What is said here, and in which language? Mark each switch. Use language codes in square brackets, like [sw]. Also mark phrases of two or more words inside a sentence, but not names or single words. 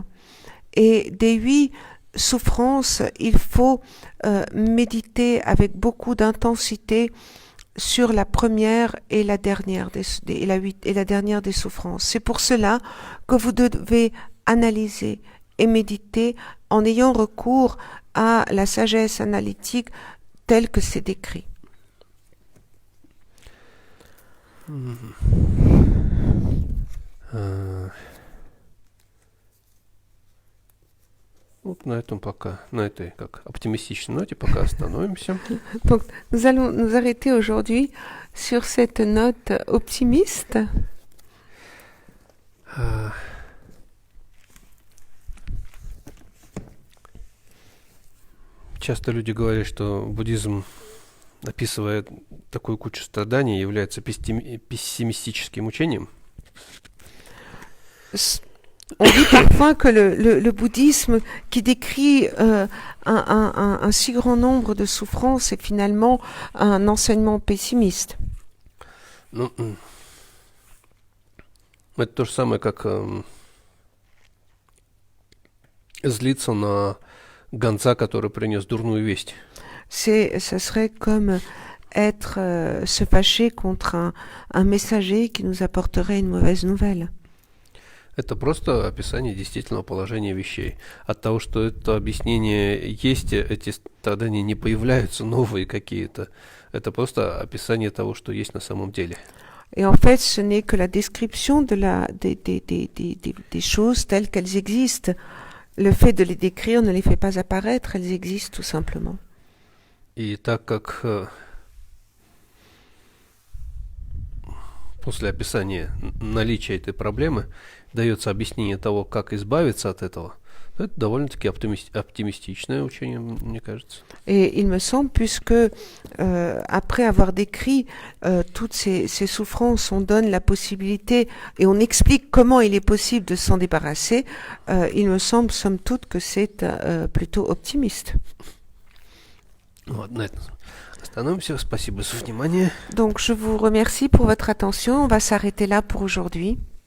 [fr] Et des 8 souffrances, il faut méditer avec beaucoup d'intensité sur la première et la dernière des souffrances. C'est pour cela que vous devez analyser et méditer en ayant recours à la sagesse analytique telle que c'est décrit. [ru] Вот на этом пока, на этой как оптимистичной ноте пока остановимся. [fr] Donc, nous allons nous arrêter aujourd'hui sur cette note optimiste. [ru] Часто люди говорят, что буддизм, описывая такую кучу страданий, является пессимистическим учением. [fr] On dit parfois que le bouddhisme qui décrit un si grand nombre de souffrances est finalement un enseignement pessimiste. [ru] Ну, это то же самое, как злиться на гонца, который принес дурную весть. [fr] Ce serait comme se fâcher contre un messager qui nous apporterait une mauvaise nouvelle. [ru] Это просто описание действительного положения вещей. От того, что это объяснение есть, эти страдания не появляются новые какие-то. Это просто описание того, что есть на самом деле. [fr] Et en fait, ce n'est que la description des choses telles qu'elles existent. Le fait de les décrire ne les fait pas apparaître, elles existent tout simplement. [ru] И так как после описания наличия этой проблемы дается объяснение того, как избавиться от этого, то это довольно-таки оптимистичное учение, мне кажется. [fr] Et il me semble, puisque après avoir décrit toutes ces souffrances, on donne la possibilité et on explique comment il est possible de s'en débarrasser, il me semble, somme toute, que c'est plutôt optimiste. [ru] Вот, на этом остановимся. Спасибо за внимание. [fr] Donc, je vous remercie pour votre attention. On va s'arrêter là pour aujourd'hui.